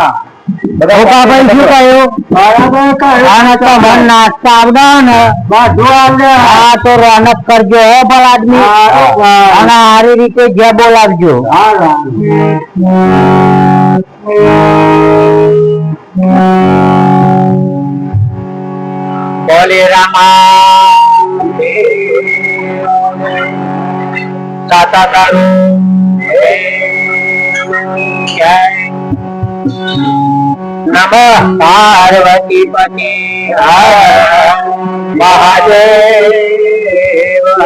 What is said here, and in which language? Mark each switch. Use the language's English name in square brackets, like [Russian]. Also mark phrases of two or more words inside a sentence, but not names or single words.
[Gujarati] ભાઈ શું કહ્યું? નાસ્તા આવડે ને બધું આવડે. હા તો રોનક કરજો હો ભલા આદમી, અને સારી રીતે જે બોલાવજો. [Hindi] बोले रामा साता तारू नमः पार्वती पति महादेव